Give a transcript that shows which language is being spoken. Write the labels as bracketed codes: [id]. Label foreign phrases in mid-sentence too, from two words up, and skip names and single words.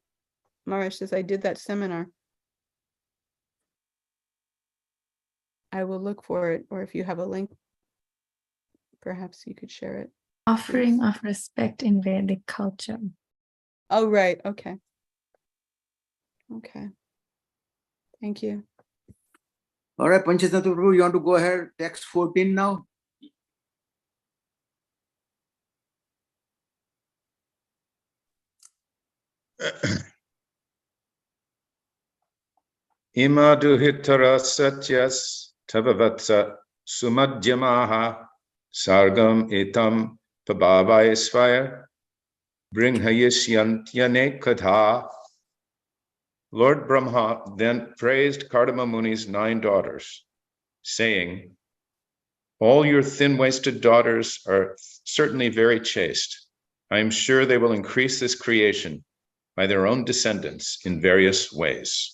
[en] Maharaj says, I did that seminar. I will look for it, or if you have a link, perhaps you could share it. Offering of respect in Vedic culture. Oh, right. Okay. Okay. Thank you. All right, Panchatattva Prabhu, you want to go ahead? Text 14 now. [sa] Imaduhitara satyas tavavatsa sumadhyamaha sargam etam pabhavayasvaya bringhayisyantyane katha. [en] Lord Brahma then praised Kardama Muni's 9 daughters, saying, all your thin-waisted daughters are certainly very chaste. I am sure they will increase this creation by their own descendants in various ways.